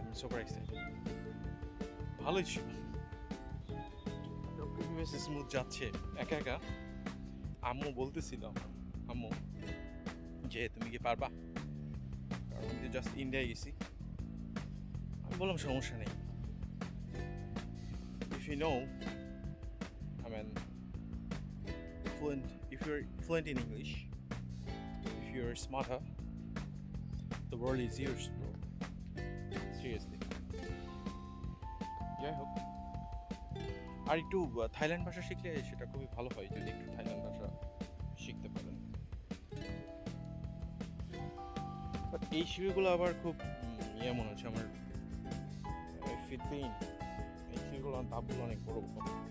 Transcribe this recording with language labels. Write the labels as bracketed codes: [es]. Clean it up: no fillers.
[bn] আমি super excited, ভালোই ছিল, স্মুথ যাচ্ছে একা একা। আম্মু বলতেছিল, আম্মু যে তুমি কি পারবা, কারণ আমি তো জাস্ট ইন্ডিয়ায় গেছি, বললাম সমস্যা নেই। [en] If you know, I mean, if you're fluent in English, if you're smarter, the world is yours, bro. Seriously. [bn] যাই হোক, আর একটু থাইল্যান্ড ভাষা শিখলে সেটা খুবই ভালো হয় যদি একটু থাইল্যান্ড ভাষা শিখতে পারেন। বাট এই সিঁড়িগুলো আবার খুব মনে হচ্ছে আমার ফিটলিন, এই সিঁড়িগুলো ধাপগুলো অনেক বড় বড়।